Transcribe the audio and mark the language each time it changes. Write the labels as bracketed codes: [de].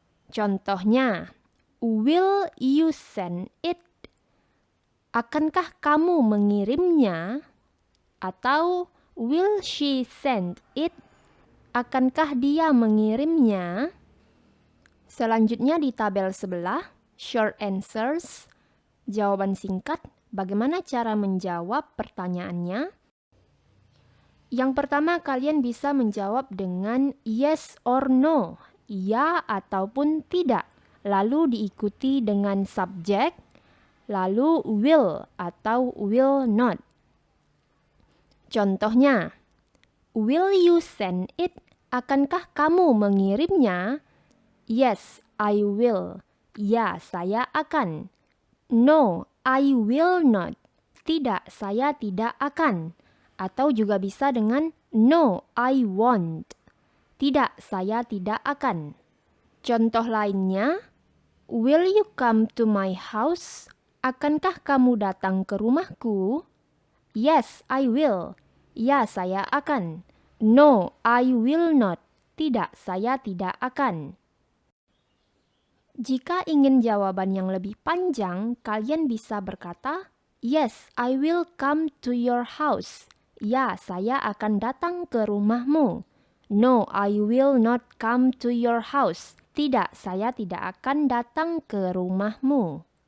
[en] Contohnya, will you send it? [id] Akankah kamu mengirimnya? Atau [en] will she send it? [id] Akankah dia mengirimnya? Selanjutnya di tabel sebelah, [en] short answers, [id] jawaban singkat, bagaimana cara menjawab pertanyaannya? Yang pertama, kalian bisa menjawab dengan [en] yes or no, [id] iya ataupun tidak. Lalu diikuti dengan subjek, lalu will atau will not. [en] Contohnya, will you send it? [id] Akankah kamu mengirimnya? [en] Yes, I will. [id] Ya, saya akan. [en] No, I will not. [id] Tidak, saya tidak akan. Atau juga bisa dengan [en] no, I won't. [id] Tidak, saya tidak akan. [en] Contoh lainnya, will you come to my house? [id] Akankah kamu datang ke rumahku? [en] Yes, I will. [id] Ya, saya akan. [en] No, I will not. [id] Tidak, saya tidak akan. Jika ingin jawaban yang lebih panjang, kalian bisa berkata, [en] yes, I will come to your house. [id] Ya, saya akan datang ke rumahmu. [en] No, I will not come to your house. [id] Tidak, saya tidak akan datang ke rumahmu.